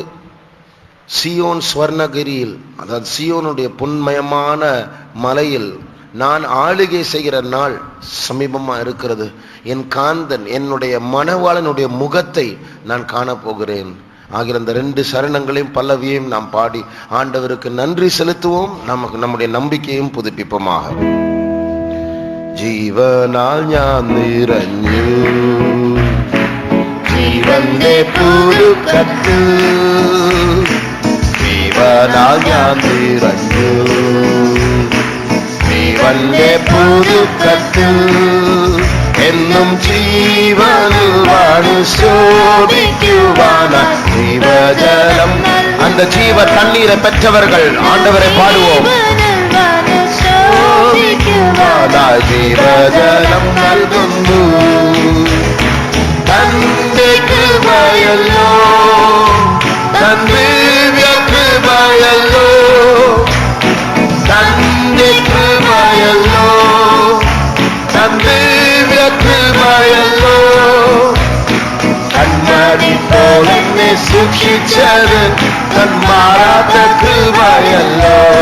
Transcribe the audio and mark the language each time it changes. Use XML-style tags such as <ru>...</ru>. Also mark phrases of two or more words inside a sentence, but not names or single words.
<ta>சியோன் ஸ்வர்ணகிரியில், அதாவது சியோனுடைய பொன்மயமான மலையில் நான் ஆளுகை செய்கிற நாள் சமீபமா இருக்கிறது. என் காந்தன், என்னுடைய மணவாளனுடைய முகத்தை நான் காணப்போகிறேன். ஆகிற அந்த 2 சரணங்களையும் பல்லவியையும் நாம் பாடி ஆண்டவருக்கு நன்றி செலுத்துவோம். நமக்கு நம்முடைய நம்பிக்கையும் புதுப்பிப்போமாக.</ta> <ml>ജീവനാൽ ഞാൻ നിറഞ്ഞു, ജീവന്റെ പുതുക്കത്തിൽ ജീവനാൽ ഞാൻ നിറഞ്ഞു, ജീവന്റെ പുതുക്കത്തിൽ എന്നും ജീവനിൽ വാണി ശോഭിക്കുവാനാ ജീവജലം.</ml> <ta>அந்த ஜீவ தண்ணீரை பெற்றவர்கள் ஆண்டவரை பாடுவோம்.</ta> <ml>ജീവജലം നൽകുന്നു, തന്റെ കൃപയല്ലോ, തന്റെ കൃപയല്ലോ, തന്റെ കൃപയല്ലോ, തന്റെ കൃപയല്ലോ, കൺമണി പോലെ എന്നെ സൂക്ഷിച്ചത് തന്മാറാത്ത കൃപയല്ലോ,</ml>